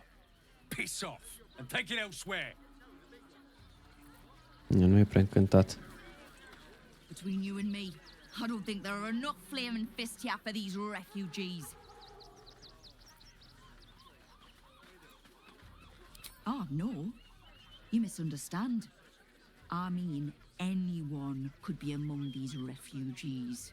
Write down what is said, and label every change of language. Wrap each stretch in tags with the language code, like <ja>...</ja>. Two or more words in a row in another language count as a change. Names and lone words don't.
<en>Piss off and take it elsewhere.</en> <ro>Nu e prea încântat.</ro> <en>Between you and me, I don't think there are enough flaming fists here for these refugees. Oh, no. You misunderstand. I mean, anyone could be among these refugees.</en>